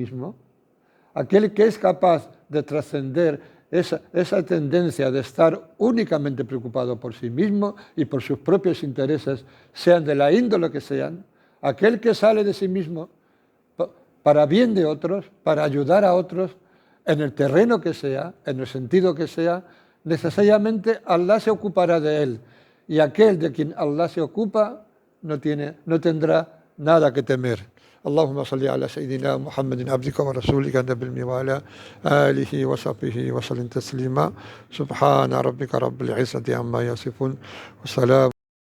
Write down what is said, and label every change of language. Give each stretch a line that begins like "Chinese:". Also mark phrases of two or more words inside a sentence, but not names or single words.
Spanish: mismo, aquel que es capaz de trascender esa tendencia de estar únicamente preocupado por sí mismo y por sus propios intereses, sean de la índole que sean, aquel que sale de sí mismo para bien de otros, para ayudar a otros, en el terreno que sea, en el sentido que sea, necesariamente Allah se ocupará de él. Y aquel de quien Allah se ocupa no tendrá nada que temer.
Arabic: اللهم صل على سيدنا محمد عبدك ورسولك النبي الأمي وعلى آله وصحبه وسلم تسليما سبحان ربك رب العزة عما يصفون وسلام